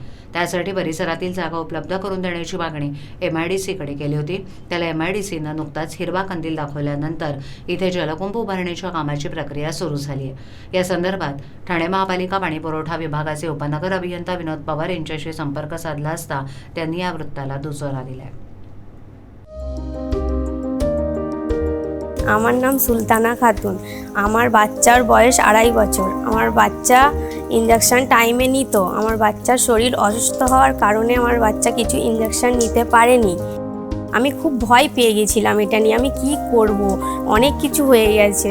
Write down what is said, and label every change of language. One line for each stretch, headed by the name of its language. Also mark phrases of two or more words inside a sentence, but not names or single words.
Marathi: त्यासाठी परिसरातील जागा उपलब्ध करून देण्याची मागणी MIDCकडे केली होती. त्याला MIDCनं नुकताच हिरवा कंदील दाखवल्यानंतर इथे जलकुंभ उभारणीच्या कामाची प्रक्रिया सुरू झाली आहे. या संदर्भात ठाणे महापालिका पाणीपुरवठा विभागाचे उपनगर अभियंता विनोद पवार यांच्याशी संपर्क साधला असता त्यांनी या वृत्ताला दुजोरा दिलाय।
Bangla: আমার নাম সুলতানা খাতুন। আমার বাচ্চার বয়স 2.5 বছর। আমার বাচ্চা
English: injection time
Bangla: নিত। আমার বাচ্চার শরীর অসুস্থ হওয়ার কারণে আমার বাচ্চা কিছু ইনজেকশন নিতে পারেনি। আমি খুব ভয় পেয়ে গেছিলাম এটা নিয়ে, আমি কি করব, অনেক কিছু হয়ে গেছে।